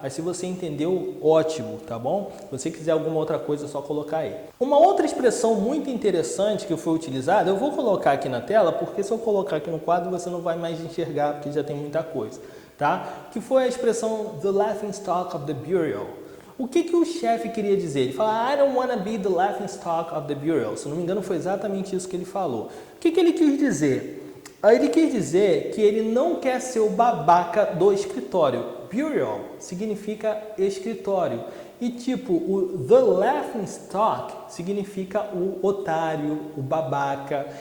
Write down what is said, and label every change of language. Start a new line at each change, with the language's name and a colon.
Portuguese: Mas se você entendeu, ótimo, tá bom? Se você quiser alguma outra coisa, é só colocar aí. Uma outra expressão muito interessante que foi utilizada, eu vou colocar aqui na tela, porque se eu colocar aqui no quadro, você não vai mais enxergar, porque já tem muita coisa. Tá? Que foi a expressão
English: the laughingstock of the bureau.
Portuguese: O que o chefe queria dizer? Ele fala,
English: I don't want to be the laughingstock of the bureau.
Portuguese: Se não me engano, foi exatamente isso que ele falou. O que ele quis dizer? Ele quis dizer que ele não quer ser o babaca do escritório. Bureau significa escritório. E tipo, o the laughingstock significa o otário, o babaca.